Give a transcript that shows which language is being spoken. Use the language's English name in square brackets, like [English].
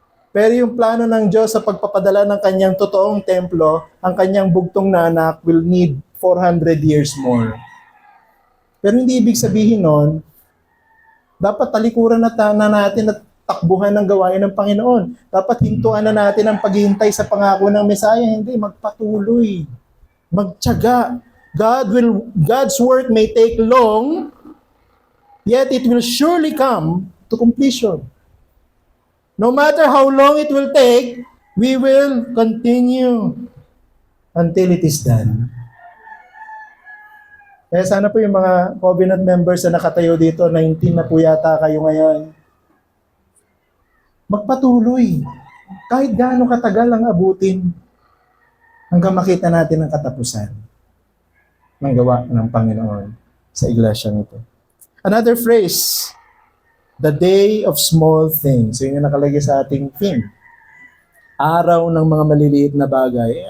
[Filipino] Pero yung plano ng Diyos sa pagpapadala ng kanyang totoong templo, ang kanyang bugtong na anak [English] will need 400 years more. [Filipino] Pero hindi ibig sabihin nun, dapat talikuran na natin at takbuhan ng gawain ng Panginoon. Dapat hintuan na natin ang paghihintay sa pangako ng Mesaya. Hindi, magpatuloy. Magtiyaga. [English] God's work may take long, yet it will surely come to completion. No matter how long it will take, we will continue until it is done. [Filipino] Kaya sana po yung mga covenant members na nakatayo dito, 19 na po yata kayo ngayon, magpatuloy. Kahit gaano katagal ang abutin hanggang makita natin ang katapusan ng gawa ng Panginoon sa iglesia nito. [English] Another phrase, the day of small things. [Filipino] So yun yung nakalagay sa ating theme. Araw ng mga maliliit na bagay.